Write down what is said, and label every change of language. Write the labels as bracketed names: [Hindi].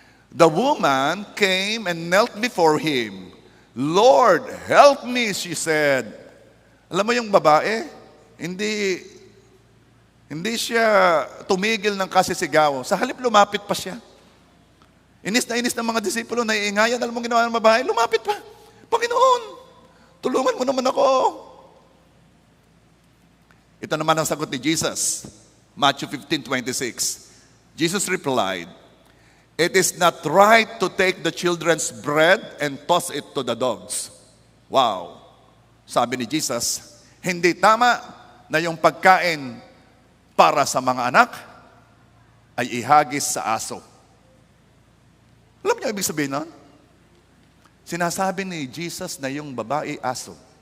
[English] The woman came and knelt before him. Lord, help me, she said. [Filipino] Alam mo yung babae, hindi siya tumigil ng kasisigaw. Sa halip, lumapit pa siya. Inis ng mga disipulo, naiingayan. Alam mo ginawa ng babae, lumapit pa. Panginoon, tulungan mo naman ako. Ito naman ang sagot ni Jesus. [English] Matthew 15:26. Jesus replied, it is not right to take the children's bread and toss it to the dogs. Wow. [Filipino] Sabi ni Jesus, hindi tama na yung pagkain para sa mga anak ay ihagis sa aso. Alam niyo ibig sabihin nun? Sinasabi ni Jesus na yung babae aso.